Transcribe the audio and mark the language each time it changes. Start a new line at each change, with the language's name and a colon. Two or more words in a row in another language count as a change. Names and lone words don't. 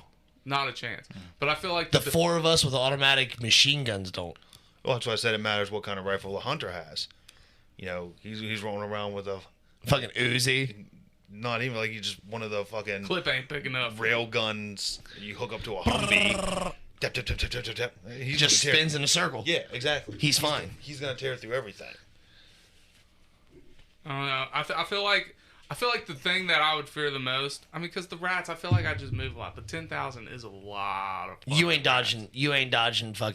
English: Not a chance. But I feel like The 4 of us with automatic machine guns don't. Well, that's why I said it matters what kind of rifle the hunter has. You know, he's rolling around with a Fucking Uzi. not even like he's just one of the fucking Clip ain't big enough. rail guns you hook up to a Humvee. Tap, tap, tap, tap, tap, tap, tap. He just spins in a circle. Yeah, exactly. He's fine. He's gonna tear through everything. I don't know. I feel like the thing that I would fear the most. I mean, because the rats, I feel like I just move a lot. But 10,000 is a lot of. You ain't rats. dodging. You ain't dodging fucking.